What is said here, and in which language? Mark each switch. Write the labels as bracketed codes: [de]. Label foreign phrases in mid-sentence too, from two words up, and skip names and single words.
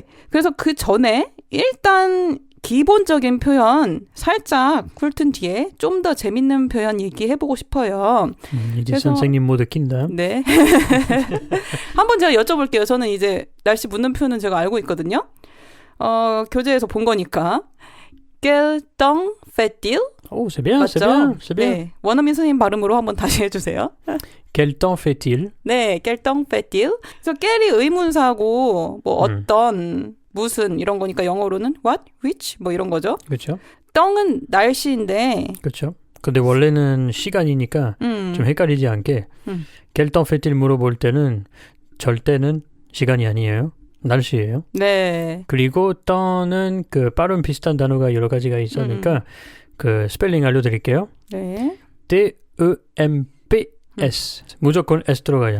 [ko] 그래서 그 전에 일단 기본적인 표현 살짝 훑은 뒤에 좀 더 재밌는 표현 얘기해보고 싶어요. 이제 그래서- 선생님 모두 낀다. 네. 한번 제가 여쭤볼게요. 저는 이제 날씨 묻는 표현은 제가 알고 있거든요. 교재에서 본 거니까. [fr] Quel temps fait-il? Oh, c'est bien, c'est [ko] 맞죠? [fr] bien, c'est bien. [ko] 네. 원어민 선생님 발음으로 한번 다시 해주세요. [fr] Quel temps fait-il? [ko] 네. [fr] Quel temps fait-il. [ko] 그래서 깰이 의문사고 뭐 어떤, 무슨 이런 거니까 영어로는 [en] what, which [ko] 뭐 이런 거죠. 그렇죠. 덩은 날씨인데 그렇죠. 근데 원래는 시간이니까 좀 헷갈리지 않게 [fr] Quel temps fait-il [ko] 물어볼 때는 절대는 시간이 아니에요. 날씨예요. 네. 그리고 떠는 그 발음 비슷한 단어가 여러 가지가 있으니까 그 스펠링 알려드릴게요. 네. T-E-M-P-S 무조건 S 들어가요.